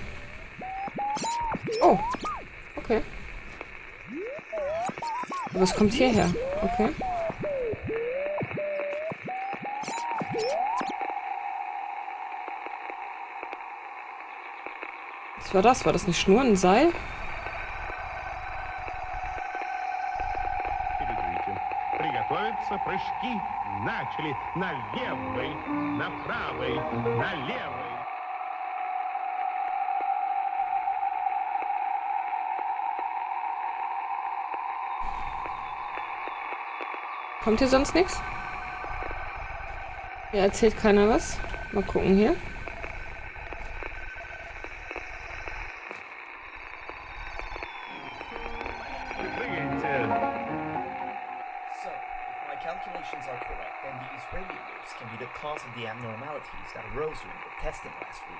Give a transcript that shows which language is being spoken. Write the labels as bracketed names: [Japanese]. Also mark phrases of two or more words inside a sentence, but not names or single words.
[German] Oh, okay. Aber es kommt hierher. Okay. Was war das? War das eine Schnur, ein Seil? [Russian] Приготовиться, прыжки начали на левый, на правый, на левый. [German] Kommt hier sonst nichts? Hier erzählt keiner was. Mal gucken hier. [English] So, if my calculations are correct, then these radio waves can be the cause of the abnormalities that arose during the testing last week.